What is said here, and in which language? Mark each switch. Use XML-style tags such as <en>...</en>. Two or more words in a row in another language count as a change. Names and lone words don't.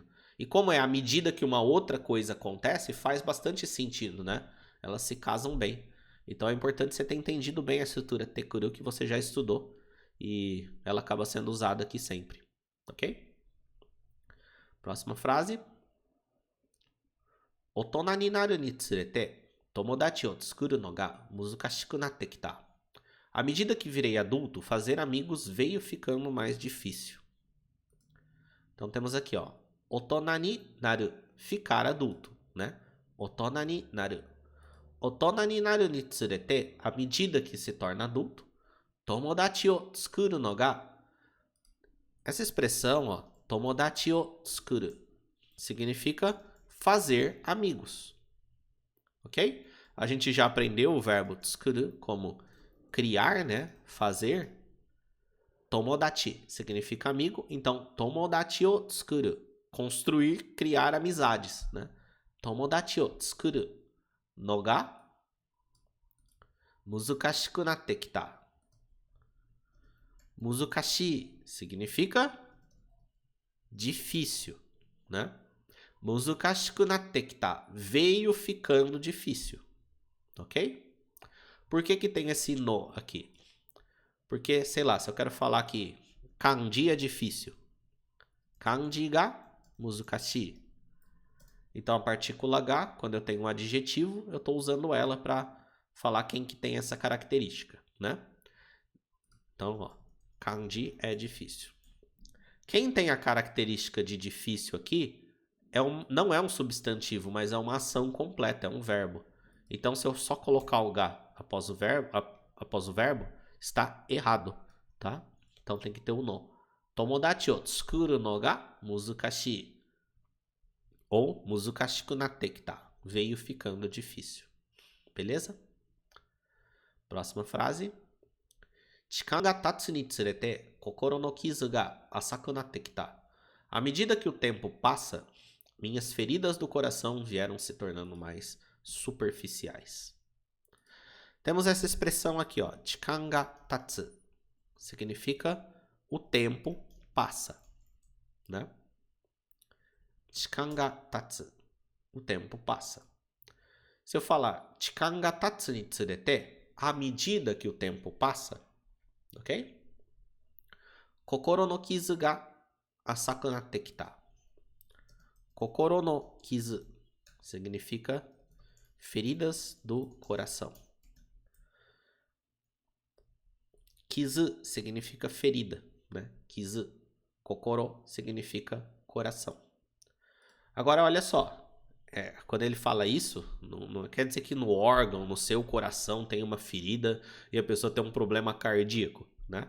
<pt>E como é à medida que uma outra coisa acontece, faz bastante sentido, né? Elas se casam bem. Então é importante você ter entendido bem a estrutura tekuru que você já estudou. E ela acaba sendo usada aqui sempre. Ok? Próxima frase.</pt> <ja>大人になるにつれて、友達を作るのが難しくなってきた.</ja> <pt>À medida que virei adulto, fazer amigos veio ficando mais difícil. Então temos aqui, ó,</pt> <ja>大人になる,</ja> <pt>ficar adulto, né?</pt> <ja>大人になる。大人になるにつれて,</ja> <pt>à medida que se torna adulto,</pt> <ja>友達を作るのが.</ja> <pt>Essa expressão, ó,</pt> <ja>友達を作る,</ja> <pt>significa fazer amigos. Ok? A gente já aprendeu o verbo tsukuru como criar, né? Fazer. Tomodachi significa amigo. Então,</pt> <ja>友達を作る.</ja> <pt>Construir, criar amizades, né?</pt> <ja>友達を作るのが難しくなってきた.</ja> <pt>Muzukashi significa difícil, né?</pt> <ja>難しくなってきた,</ja> <pt>veio ficando difícil, ok? Por que que tem esse no aqui? Porque, sei lá, se eu quero falar que kanji é difícil,</pt> <ja>漢字が難しい.</ja> <pt>Então a partícula ga, quando eu tenho um adjetivo, eu estou usando ela para falar quem que tem essa característica, né? Então, ó, kanji é difícil. Quem tem a característica de difícil aqui não é um substantivo, mas é uma ação completa, é um verbo. Então, se eu só colocar o ga após o verbo, está errado, tá? Então tem que ter o no.</pt> <ja>友達を作るのが難しい. Ou 難しくなってきた.</ja> <pt>Veio ficando difícil. Beleza? Próxima frase.</pt> <ja>時間が経つにつれて心の傷が浅くなってきた.</ja> <pt>À medida que o tempo passa, minhas feridas do coração vieram se tornando mais superficiais. Temos essa expressão aqui, ó.</pt> <ja>時間が経つ.</ja> <pt>Significa o tempo passa, né?</pt> <ja>時間が経つ.</ja> <pt>O tempo passa.</pt> <ja>Se eu falar chikan ga tatsu ni tsurete,</ja> <pt>à medida que o tempo passa, ok?</pt> <ja>心の傷が浅くなってきた. 心の傷</ja> <pt>significa feridas do coração. Kizu significa ferida, né?</pt> <ja>Kizu.</ja> <pt>Kokoro significa coração. Agora, olha só. Quando ele fala isso, não quer dizer que no órgão, no seu coração, tem uma ferida e a pessoa tem um problema cardíaco, né?</pt>